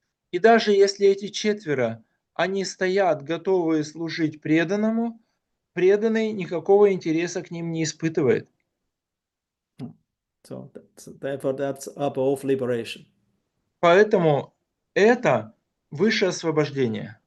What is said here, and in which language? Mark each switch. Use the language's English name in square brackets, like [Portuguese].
[Russian] И даже если эти четверо, они стоят, готовые служить преданному, преданный никакого интереса к ним не испытывает. [English] So therefore that's above liberation. [Russian] Поэтому это высшее освобождение.